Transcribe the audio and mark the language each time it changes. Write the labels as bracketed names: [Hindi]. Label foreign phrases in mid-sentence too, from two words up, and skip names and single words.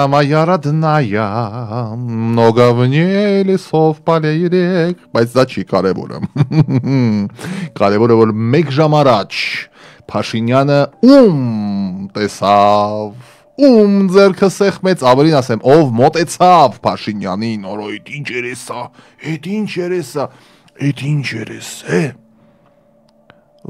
[Russian] моя родная, много в ней лесов, полей и рек [Armenian] Բայց դա չի կարևորը Կարևորը որ մեկ ժամ առաջ Փաշինյանը տեսավ ձերքը սեղմեց ավելին ասեմ ով մոտեցավ Փաշինյանին օրոյդ ինչ երես է Էդ ինչ երես է